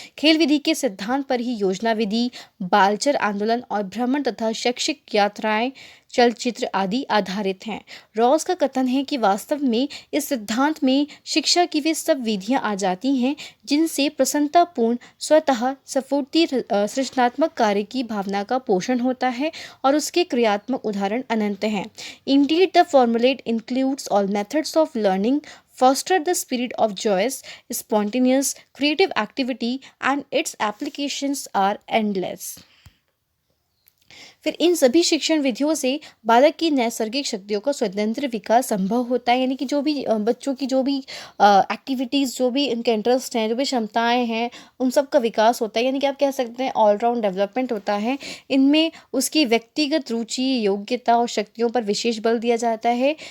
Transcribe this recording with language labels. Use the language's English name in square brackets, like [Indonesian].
[Hindi] खेल विधि के सिद्धांत पर ही योजना विधि, बालचर आंदोलन और भ्रमण तथा शैक्षिक यात्राएं, चलचित्र आदि आधारित हैं। रॉस का कथन है कि वास्तव में इस सिद्धांत में शिक्षा की वे सब विधियां आ जाती हैं जिनसे प्रसन्नतापूर्ण स्वतः स्फूर्ति सृजनात्मक कार्य की भावना का पोषण होता है और उसके क्रियात्मक उदाहरण अनंत हैं। [English] Indeed, the formulate includes all methods of learning, foster the spirit of joyous, spontaneous, creative activity, and its applications are endless. [Hindi] फिर इन सभी शिक्षण विधियों से बालक की नैसर्गिक शक्तियों का स्वतंत्र विकास संभव होता है, यानी कि जो भी बच्चों की जो भी एक्टिविटीज़, जो भी उनके इंटरेस्ट हैं, जो भी क्षमताएं हैं, उन सब का विकास होता है, यानी कि आप कह सकते हैं ऑलराउंड डेवलपमेंट होता है। इनमें उसकी व्यक्तिगत रुचि, योग्यता और शक्तियों पर विशेष बल दिया जाता है।